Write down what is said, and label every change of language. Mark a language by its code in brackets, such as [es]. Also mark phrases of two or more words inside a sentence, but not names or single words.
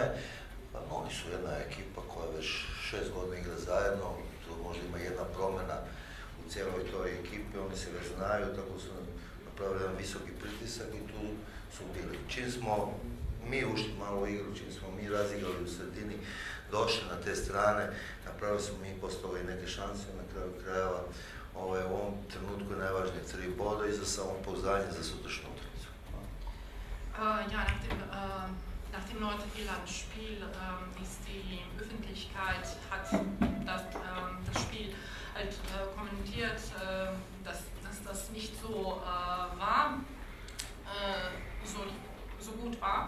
[bs] Oni su jedna ekipa koja već 6 godina igra zajedno, tu možda ima jedna promjena u cijeloj toj ekipi, oni se već znaju, tako su napravili jedan visoki pritisak i tu su bili. Čim smo mi ušli malo u igru, čim smo mi razigrali u sredini, došli na te strane, napravili smo mi postavili neke šanse, na kraju krajeva u ovom trenutku je najvažnije 3 boda i za samopouzdanje za sutrašnju utakmicu. [de] Ja, nach dem Nordirland-Spiel ist die Öffentlichkeit hat das Spiel halt kommentiert, dass das nicht so war, so gut war.